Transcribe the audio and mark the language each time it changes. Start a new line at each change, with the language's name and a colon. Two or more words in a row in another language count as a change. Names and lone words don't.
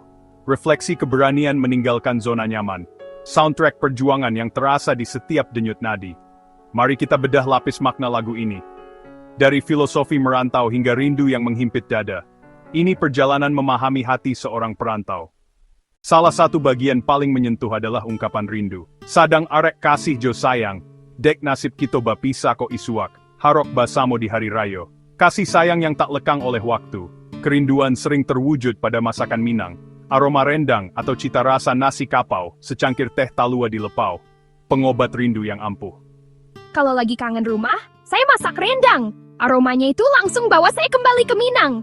Indonesian: Refleksi keberanian meninggalkan zona nyaman. Soundtrack perjuangan yang terasa di setiap denyut nadi. Mari kita bedah lapis makna lagu ini. Dari filosofi merantau hingga rindu yang menghimpit dada. Ini perjalanan memahami hati seorang perantau. Salah satu bagian paling menyentuh adalah ungkapan rindu.
Minangkabau: Sadang arek kasih jo sayang, dek nasib kito bapisa ko isuak, harok basamo di hari rayo.
Indonesian: Kasih sayang yang tak lekang oleh waktu. Kerinduan sering terwujud pada masakan Minang. Aroma rendang atau cita rasa nasi kapau, secangkir teh talua di lepau. Pengobat rindu yang ampuh. Kalau lagi kangen rumah, saya masak rendang. Aromanya itu langsung bawa saya kembali ke Minang.